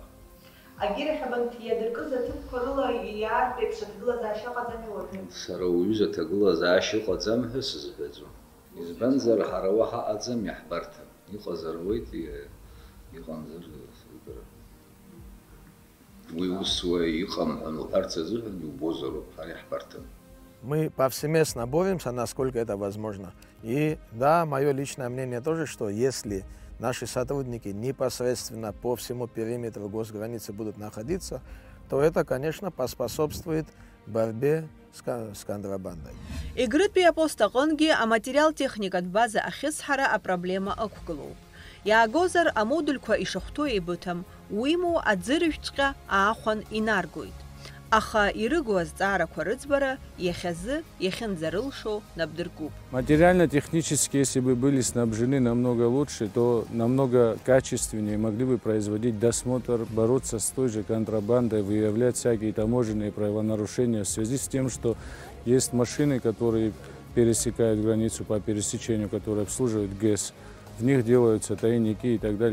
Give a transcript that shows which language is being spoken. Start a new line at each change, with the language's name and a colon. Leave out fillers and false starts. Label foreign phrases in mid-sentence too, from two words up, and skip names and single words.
Abkhazian: Агьирахь абанҭ иадыркыз аҭыԥқәа рыла иаартә еиԥш аҭагылазаашьа ыҟаӡами уажәы? Сара уаҩыз аҭагылазаашьа ыҟаӡам ҳәа сызҳәаӡом. Избанзар ҳара уа ҳаҟаӡам, иаҳбарҭам. Иҟазар ауеит, иҟамзар сыздырам. Уи ус уа иҟам ҳәа уҳәарц азыҳәан иубозароуп, ҳара иаҳбарҭам.
Russian: Мы повсеместно боремся, насколько это возможно. И да, мое личное мнение тоже, что если наши сотрудники непосредственно по всему периметру госграницы будут находиться, то это, конечно, поспособствует борьбе с контрабандой.
Abkhazian: Егрытәи апост аҟынгьы аматериалтехникатә база ахьысҳара апроблема ықәгылоуп. Иаагозар амодульқәа ишахәҭоу еибыҭам, уимоу аӡырыжәҵәҟьа аахәан инаргоит. Аха ирыгу азҵаарақәа рыӡбара иахьазы иахьынӡарылшо набдыркуп.
Russian: Материально-технически, если бы были снабжены намного лучше, то намного качественнее могли бы производить досмотр, бороться с той же контрабандой, выявлять всякие таможенные правонарушения в связи с тем, что есть машины, которые пересекают границу по пересечению, которые обслуживают ГЭС, в них делаются тайники и так далее.